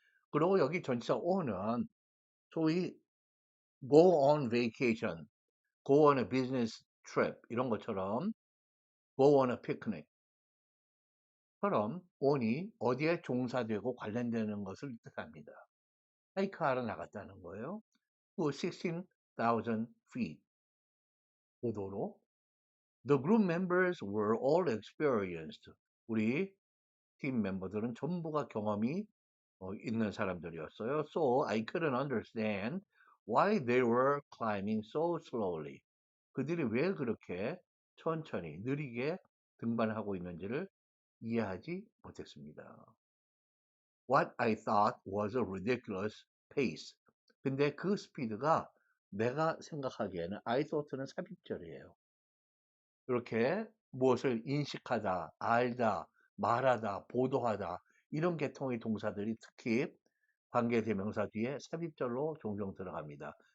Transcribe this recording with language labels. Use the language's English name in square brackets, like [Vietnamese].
[Korean] 그리고 여기 전치사 on은 소위 [English] go on vacation, go on a business trip [Korean] 이런 것처럼 [English] go on a picnic [Korean] 처럼 on이 어디에 종사되고 관련되는 것을 뜻합니다. 하이크하러 나갔다는 거예요. 그 16,000 feet 고도로. [English] The group members were all experienced. [Korean] 우리 팀 멤버들은 전부가 경험이 있는 사람들이었어요. [English] So I couldn't understand why they were climbing so slowly. [Korean] 그들이 왜 그렇게 천천히 느리게 등반하고 있는지를 이해하지 못했습니다. [English] What I thought was a ridiculous pace. [Korean] 근데 그 스피드가 내가 생각하기에는 I thought는 삽입절이에요. 이렇게 무엇을 인식하다, 알다, 말하다, 보도하다 이런 계통의 동사들이 특히 관계대명사 뒤에 삽입절로 종종 들어갑니다.